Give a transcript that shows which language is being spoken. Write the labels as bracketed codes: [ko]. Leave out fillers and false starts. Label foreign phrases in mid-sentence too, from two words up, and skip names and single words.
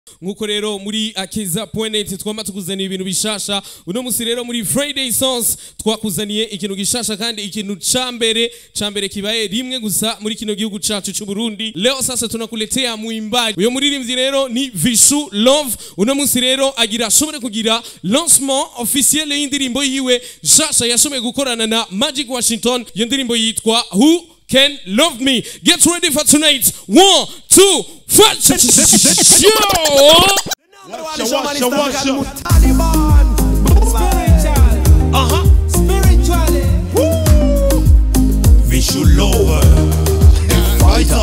[rn] Nkuko rero muri akiza.net twama tukuzaniye ibintu bishasha. Uno musi rero muri Friday Songs twakuzaniye ikintu gishasha kandi ikintu cambere kibaye rimwe gusa muri kino gihugu cacu c'u Burundi. [sw] Leo sasa tunakuletea muimbaji. [rn] Uyo muririmbyi rero ni Vichou Love. Uno musi rero agira ashobore kugira [fr] lancement officiel [rn] y'indirimbo yiwe shasha yashobore gukorana na Magic Washington. Iyo ndirimbo yitwa Who Can Love Me. [en] Get ready for tonight. 1, 2, 5. Spiritually. Vichou Love. Fighter.